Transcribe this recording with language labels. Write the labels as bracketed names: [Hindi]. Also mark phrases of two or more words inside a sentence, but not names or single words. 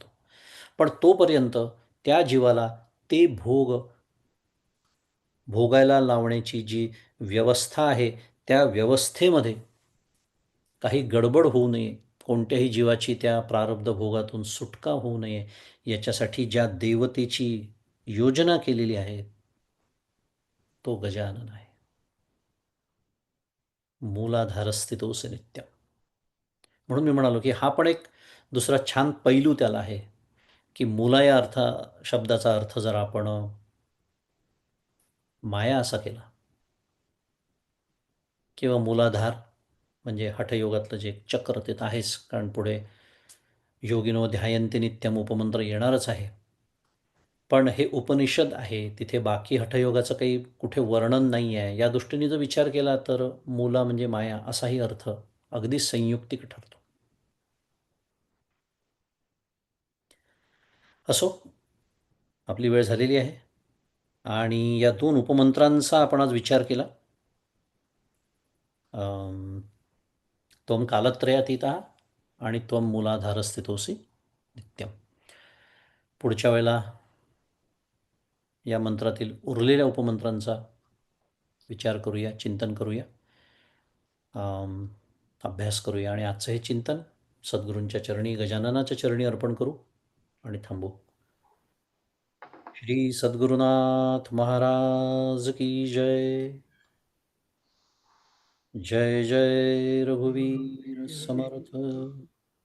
[Marathi] पण तोपर्यंत त्या जीवाला ते भोग भोगायला लावण्याची जी व्यवस्था आहे, त्या व्यवस्थेमध्ये काही गडबड होऊ नये, कोणत्याही जीवाची त्या प्रारब्ध भोगातून सुटका होऊ नये, याच्यासाठी ज्या देवतेची योजना केलेली आहे, तो गजानन आहे. [Sanskrit] मूलाधारस्थितोऽसि नित्यम्. [Marathi] म्हणून मी म्हणालो की हा पण एक दुसरा छान पैलू त्याला आहे, की मूला या शब्दाचा अर्थ जर आपण माया असा केला किंवा मूलाधार म्हणजे हठयोगातलं जे चक्र ते तर आहेच, कारण पुढे [Sanskrit] योगिनो ध्यायन्ति नित्यम [Marathi] उपमंत्र येणारच आहे. पण हे उपनिषद आहे, तिथे बाकी हठयोगाचं काही कुठे वर्णन नाही आहे. या दृष्टीने जर विचार केला तर मूला म्हणजे माया असाही अर्थ अगदी संयुक्तिक ठरतो. असो, आपली वेळ झालेली आहे आणि या दोन उपमंत्रांचा आपण आज विचार केला. [Sanskrit] त्वं कालत्रयातीतः आणि त्वं मूलाधारस्थितोऽसि नित्यम्. [Marathi] पुढच्या वेळेला या मंत्रातील उरलेल्या उपमंत्रांचा विचार करूया, चिंतन करूया, अभ्यास करूया आणि आजचं हे चिंतन सद्गुरूंच्या चरणी, गजाननाच्या चरणी अर्पण करू आणि थांबू. श्री सद्गुरुनाथ महाराज की जय. जय जय रघुवीर समर्थ.